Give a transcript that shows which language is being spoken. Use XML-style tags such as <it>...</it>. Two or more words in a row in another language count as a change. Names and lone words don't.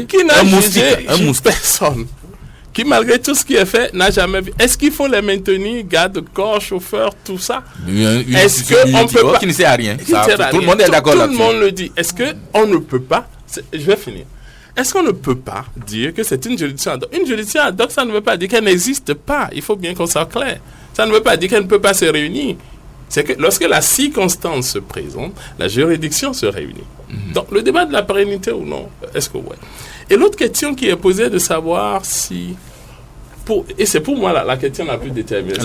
<fr>un moustique. Personne. Qui, malgré tout ce qui est fait, n'a jamais vu. Est-ce qu'il faut les maintenir, garde de corps, chauffeur, tout ça? Est-ce qu'on peut pas? Qui ne sert à rien. Tout le monde est d'accord là-dessus. Tout le monde le dit. Est-ce qu'on ne peut pas? Je vais finir. Est-ce qu'on ne peut pas dire que c'est une juridiction</fr> <la>ad hoc?</la> <fr>Une juridiction</fr> <la>ad hoc,</la> <fr>ça ne veut pas dire qu'elle n'existe pas. Il faut bien qu'on soit clair. Ça ne veut pas dire qu'elle ne peut pas se réunir. C'est que lorsque la circonstance se présente, la juridiction se réunit. Donc, le débat de la pérennité ou non, est-ce que ouais? Et l'autre question qui est posée est de savoir si... et c'est pour moi la question la plus déterminante.</fr>